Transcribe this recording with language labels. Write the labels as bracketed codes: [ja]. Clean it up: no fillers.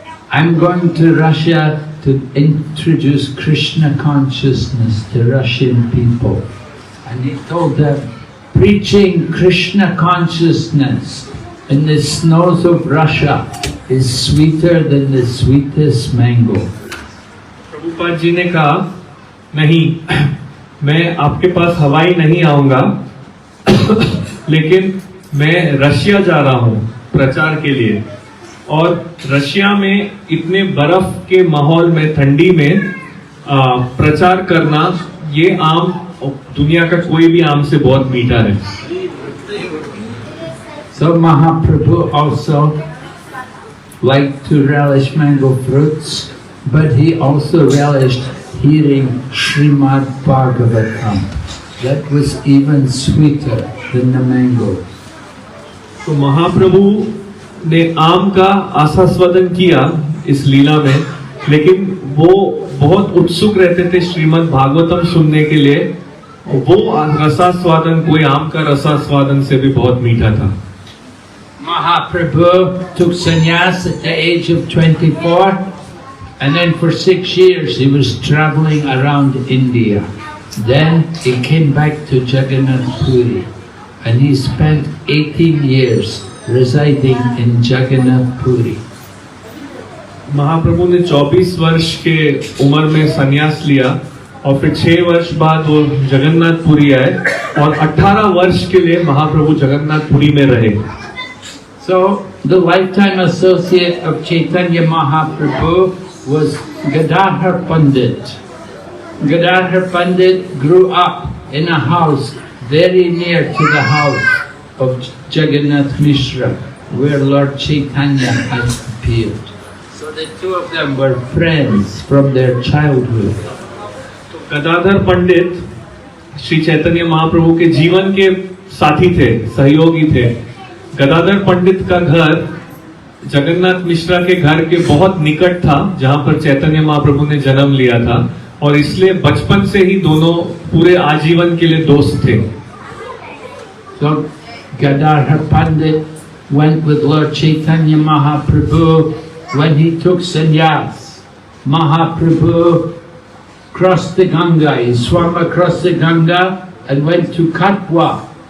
[en] I'm going to Russia to introduce Krishna consciousness to Russian people." And he told them, preaching Krishna consciousness in the snows of Russia is sweeter than the sweetest mango. [hi] Prabhupada ji ने कहा, नहीं, मैं आपके पास हवाई नहीं आऊंगा, लेकिन मैं रशिया जा रहा हूँ प्रचार के लिए, और रशिया में इतने बर्फ के माहौल में, ठंडी में प्रचार करना, ये आम दुनिया का कोई भी आम से बहुत मीठा है। [en] So Mahaprabhu also liked to relish mango fruits, but he also relished hearing Srimad Bhagavatam. That was even sweeter than the mango. [hi] तो महाप्रभु ने आम का आस्वादन किया इस लीला में, लेकिन वो बहुत उत्सुक रहते थे श्रीमद् भागवतम सुनने के लिए। वो रसास्वादन कोई आम का रसास्वादन से भी बहुत मीठा था। [en] Mahaprabhu took sannyas at the age of 24, and then for 6 years he was traveling around India. Then he came back to Jagannath Puri, and he spent 18 years residing in Jagannath Puri. [hi] महाप्रभु ने 24 वर्ष के उम्र में संन्यास लिया और फिर 6 वर्ष बाद वो जगन्नाथपुरी आए और 18 वर्ष के लिए महाप्रभु जगन्नाथपुरी में रहे। [en] So the lifetime associate of Chaitanya Mahaprabhu was Gadadhar Pandit. Gadadhar Pandit grew up in a house very near to the house of Jagannath Mishra, where Lord Chaitanya had appeared. So the two of them were friends from their childhood. [hi] Gadadhar Pandit Shri Chaitanya Mahaprabhu के जीवन के साथी थे, सहयोगी थे। गदाधर पंडित का घर जगन्नाथ मिश्रा के घर के बहुत निकट था, जहां पर चैतन्य महाप्रभु ने जन्म लिया था, और इसलिए बचपन से ही दोनों पूरे आजीवन के लिए दोस्त थे। [en] So Gadadhar Pandit went with Lord Chaitanya Mahaprabhu when he took sannyas. Mahaprabhu crossed the Ganga, he swam across the Ganga and went to Katwa.